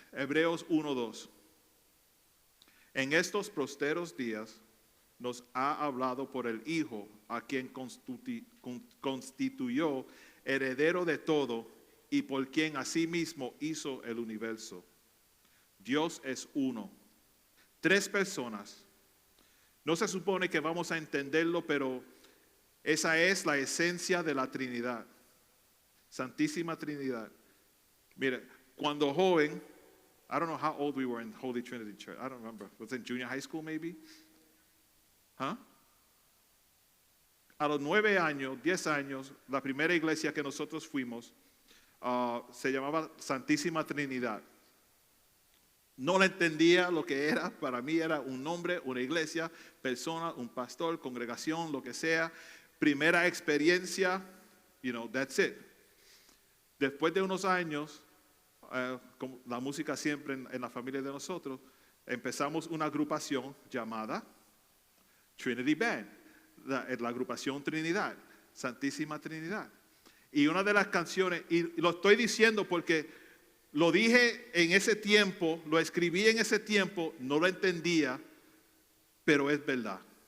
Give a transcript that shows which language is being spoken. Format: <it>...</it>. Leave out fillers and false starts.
<es>Hebreos 1:2. En estos posteros días nos ha hablado por el Hijo, a quien constituyó heredero de todo y por quien asimismo hizo el universo. Dios es uno. Tres personas. No se supone que vamos a entenderlo, pero esa es la esencia de la Trinidad. Santísima Trinidad. Mire, cuando joven,</es> <en>I don't know how old we were in Holy Trinity Church. I don't remember. Was it junior high school maybe? ¿Ah?</en> <es>A los 9 años, 10 años, la primera iglesia que nosotros fuimos se llamaba Santísima Trinidad. No la entendía lo que era. Para mí era un nombre, una iglesia, persona, un pastor, congregación, lo que sea. Primera experiencia,</es> <en>that's it.</en> <es>Después de unos años, como la música siempre en la familia de nosotros, empezamos una agrupación llamada Trinity Band, la agrupación Trinidad, Santísima Trinidad. Y una de las canciones, y lo estoy diciendo porque lo dije en ese tiempo, lo escribí en ese tiempo, no lo entendía, pero es verdad.</es>